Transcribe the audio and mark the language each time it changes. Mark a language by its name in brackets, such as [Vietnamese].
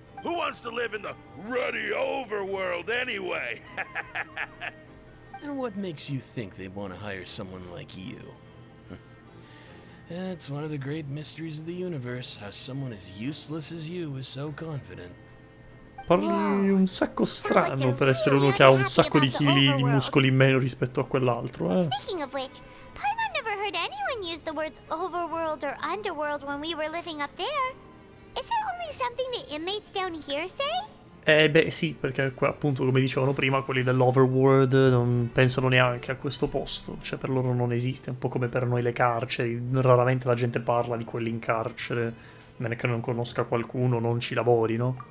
[English] Who wants to live in the ruddy overworld anyway? And what makes you think they want to hire someone like you? It's one of the great mysteries of the universe, how someone as useless as you is so confident. [Italian] Parli un sacco strano per essere uno che ha un sacco di chili di muscoli in meno rispetto a quell'altro, eh. [English] Speaking of which, Paimon never heard anyone use the words overworld or underworld when we were living up there. Is it only something the inmates down here say? [Italian] Beh sì, perché appunto come dicevano prima quelli dell'Overworld non pensano neanche a questo posto, cioè per loro non esiste, un po' come per noi le carceri, raramente la gente parla di quelli in carcere, a meno che non conosca qualcuno, non ci lavori, no?